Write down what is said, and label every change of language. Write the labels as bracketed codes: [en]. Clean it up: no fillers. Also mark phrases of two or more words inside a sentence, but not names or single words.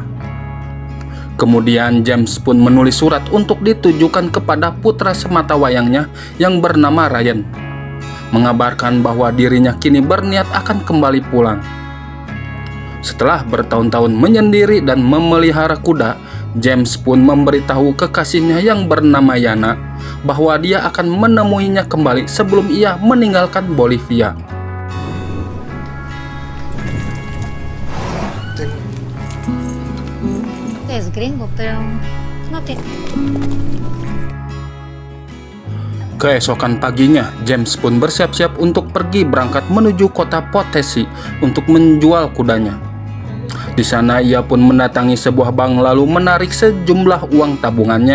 [id] Kemudian James pun menulis surat untuk ditujukan kepada putra sematawayangnya yang bernama Ryan, mengabarkan bahwa dirinya kini berniat akan kembali pulang. Setelah bertahun-tahun menyendiri dan memelihara kuda, James pun memberitahu kekasihnya yang bernama Yana bahwa dia akan menemuinya kembali sebelum ia meninggalkan Bolivia. [es] Es gringo, pero no tiene. [id] Keesokan paginya, James pun bersiap-siap untuk pergi berangkat menuju kota Potesi untuk menjual kudanya. Di sana ia pun mendatangi sebuah bank lalu menarik sejumlah uang tabungannya.